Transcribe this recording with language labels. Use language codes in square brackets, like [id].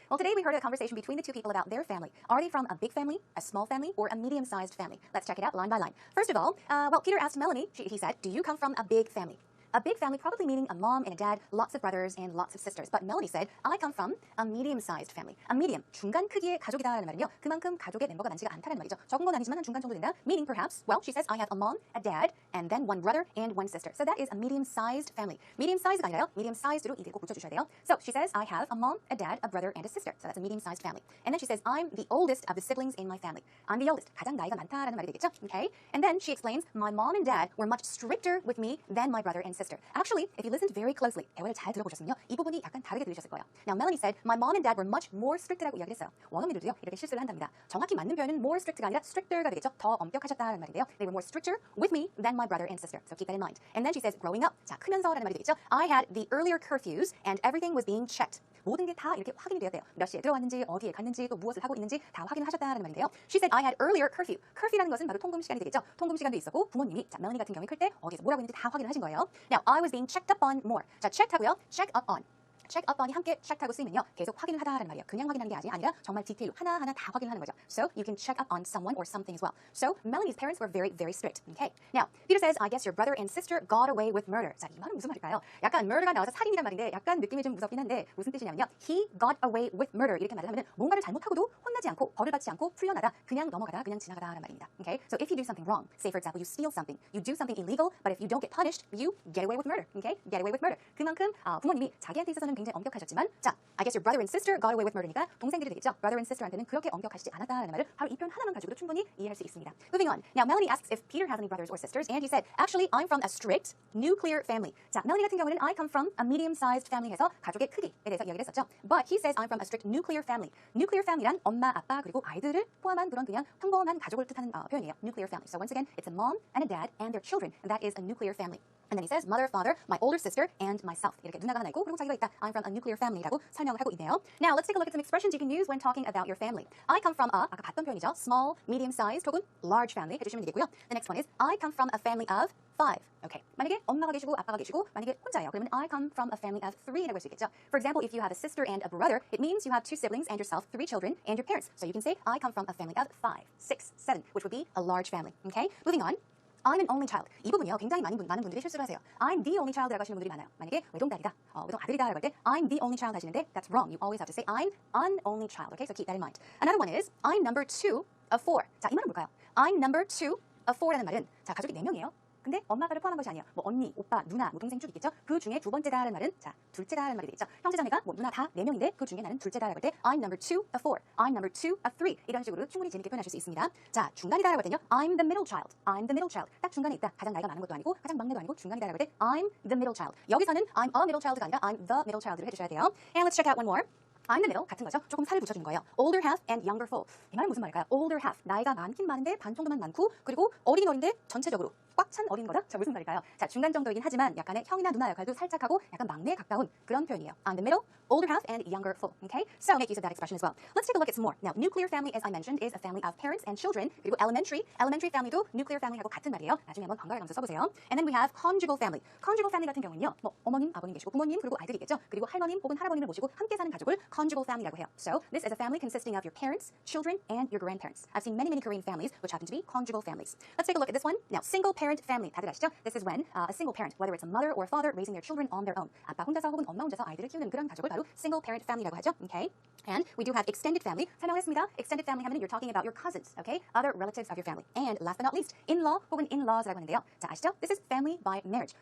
[en] Well, today we heard a conversation between the two people about their family. Are they from a big family, a small family, or a medium-sized family? Let's check it out line by line. First of all, Peter asked Melanie, he said, do you come from a big family? A big family probably meaning a mom and a dad, lots of brothers and lots of sisters. But Melanie said, I come from a medium-sized family. [ko] A medium, 중간 크기의 가족이다라는 말은요. 그만큼 가족의 멤버가 많지가 않다는 말이죠. 적은 건 아니지만 한 중간 정도 된다. [en] Meaning perhaps, well, she says, I have a mom, a dad, and then one brother and one sister. So that is a medium-sized family. [ko] Medium-sized가 아니라요. Medium-sized로 이들 꼭 붙여주셔야 돼요. [en] So she says, I have a mom, a dad, a brother, and a sister. So that's a medium-sized family. And then she says, I'm the oldest of the siblings in my family. I'm the oldest. [ko] 가장 나이가 많다라는 말이 되겠죠. [en] Okay? And then she explains, my mom and dad were much stricter with me than my brother and sister. sister. Actually, if you listened very closely, [ko] 대화를 잘 들어보셨으면요, 이 부분이 약간 다르게 들으셨을 거예요. [en] Now, Melanie said, my mom and dad were much more strict라고 [ko] 이야기를 했어요. 원어민들도요, 이렇게 실수를 한답니다. 정확히 맞는 표현은 more strict가 아니라 stricter가 되겠죠. 더 엄격하셨다는 말인데요. [en] They were more stricter with me than my brother and sister. So keep that in mind. And then she says, growing up. [ko] 자, 크면서라는 말이 되겠죠. [en] I had the earlier curfews and everything was being checked. [ko] 모든 게 다 이렇게 확인이 되었대요. 몇 시에 들어왔는지, 어디에 갔는지, 또 무엇을 하고 있는지 다 확인을 하셨다는 말인데요. [en] She said I had earlier curfew. [ko] curfew라는 것은 바로 통금 시간이 되겠죠. 통금 시간도 있었고 부모님이 자, 멜로니 같은 경우에 클 때 어디에서 뭐라고 있는지 다 확인을 하신 거예요. [en] Now, I was being checked up on more. [ko] 자, checked 하고요. [en] check up on. [ko] check up on이 함께 check하고 쓰이면요. 계속 확인을 하다라는 말이에요. 그냥 확인하는 게 아니라 정말 디테일로 하나하나 다 확인을 하는 거죠. [en] So you can check up on someone or something as well. So Melanie's parents were very, very strict. Okay. Now, Peter says, I guess your brother and sister got away with murder. [ko] 자, 이 말은 무슨 말일까요? 약간 murder가 나와서 살인이란 말인데 약간 느낌이 좀 무섭긴 한데 무슨 뜻이냐면요. [en] He got away with murder. [ko] 이렇게 말을 하면은 뭔가를 잘못하고도 혼나지 않고 벌을 받지 않고 풀려나다 그냥 넘어가다 그냥 지나가다라는 말입니다. [en] Okay. So if you do something wrong, say for example you steal something, you do something illegal, but if you don't get punished, you get away with murder. Okay. Get away with murder. [ko] 그만큼 부모님이 자기한테 있어서는 굉장히 엄격하셨지만 자, [en] I guess your brother and sister got away with murder [ko] 니까 동생들이 되겠죠. Brother and sister한테는 그렇게 엄격하시지 않았다라는 말을 바로 이 표현 하나만 가지고도 충분히 이해할 수 있습니다. [en] Moving on. Now, Melanie asks if Peter has any brothers or sisters, and he said, actually, I'm from a strict nuclear family. [ko] 자, 멜로니 같은 경우는 [en] I come from a medium-sized family [ko] 해서 가족의 크기에 대해서 이야기를 했었죠. [en] But he says I'm from a strict nuclear family. [ko] nuclear family란 엄마, 아빠 그리고 아이들을 포함한 그런 그냥 평범한 가족을 뜻하는 표현이에요. [en] nuclear family. So once again, it's a mom and a dad and their children, and that is a nuclear family. And then he says, mother, father, my older sister, and myself. [ko] 이렇게 누나가 하나 있고 그리고 자기가 있다. [en] I'm from a nuclear family라고 [ko] 설명을 하고 있네요. [en] Now, let's take a look at some expressions you can use when talking about your family. I come from a, [ko] 아까 봤던 표현이죠. [en] small, medium-sized 혹은 large family [ko] 해주시면 되겠고요. [en] The next one is, I come from a family of 5. Okay. [ko] 만약에 엄마가 계시고 아빠가 계시고 만약에 혼자예요. 그러면 [en] I come from a family of 3라고 [ko] 할 수 있겠죠. [en] For example, if you have a sister and a brother, it means you have 2 siblings and yourself, 3 children, and your parents. So you can say, I come from a family of 5, 6, 7, which would be a large family. Okay? Moving on. I'm an only child. [ko] 이 부분이요. 굉장히 많은 분들이 실수를 하세요. [en] I'm the only child [ko] 라고 하시는 분들이 많아요. 만약에 외동딸이다, 외동 아들이다 라고 할 때 [en] I'm the only child [ko] 하시는데 [en] that's wrong. You always have to say I'm an only child. Okay, so keep that in mind. Another one is I'm number 2 of 4. [ko] 자, 이 말은 뭘까요? [en] I'm number 2 of 4 [ko] 라는 말은 자, 가족이 4명이에요. 근데 엄마 아빠를 포함한 것이 아니에요. 뭐 언니, 오빠, 누나, 뭐 동생 쭉 있겠죠? 그 중에 두 번째다라는 말은 자, 둘째다라는 말이 되겠죠. 형제자매가 뭐 누나 다 4명인데 그 중에 나는 둘째다라고 할 때 [en] I'm number 2 of 4. I'm number 2 of 3. [ko] 이런 식으로 충분히 재밌게 표현하실 수 있습니다. 자, 중간이다라고 할 때는요. [en] I'm the middle child. I'm the middle child. [ko] 딱 중간에 있다. 가장 나이가 많은 것도 아니고 가장 막내도 아니고 중간이다라고 할 때 [en] I'm the middle child. [ko] 여기서는 [en] I'm a middle child [ko] 가 아니라 [en] I'm the middle child [ko] 를 해주셔야 돼요. [en] And let's check out one more. I'm the middle [ko] 같은 거죠. 조금 살을 붙여주는 거예요. [en] Older half and younger full. [ko] 이 말은 무슨 말일까요? Older half 나이가 많긴 많은데 반 정도만 많고 그리고 어리긴 어린데 전체적으로 꽉 찬 어린 거다? 자, 무슨 말일까요? 자, 중간 정도이긴 하지만 약간의 형이나 누나 역할도 살짝 하고 약간 막내에 가까운 그런 표현이에요. [en] I'm the middle, older half, and younger full. Okay? So make use of that expression as well. Let's take a look at some more. Now, nuclear family, as I mentioned, is a family of parents and children. [ko] 그리고 elementary family도 nuclear family하고 같은 말이에요. 나중에 한번 번갈아 가면서 써보세요. [en] And then we have conjugal family. conjugal family 같은 경우는요. [ko] 뭐 어머님, 아버님 계시고 부모님 그리고 아이들이 있겠죠. 그리고 할머님 혹은 할아버님을 모시고 함께 사는 가족을 conjugal family라고 해요. [en] So this is a family consisting of your parents, children, and your grandparents. I've seen many Korean families which happen to be conjugal families. Let's take a look at this one. Now, single parent family. [ko] 다들 아시죠? [en] This is when a single parent, whether it's a mother or a father, raising their children on their own. [ko] 아빠 혼자서 혹은 엄마 혼자서 아이들을 키우는 그런 가족을 바로 single parent family라고 하죠. [en] Okay? And we do have extended family. [ko] 설명했습니다. [en] Extended family 하면 you're talking about your cousins, okay? Other relatives of your family. And last but not least, in-law 혹은 in-laws라고 [ko] 하는데요. 자, 아시죠? [en] This is family by marriage.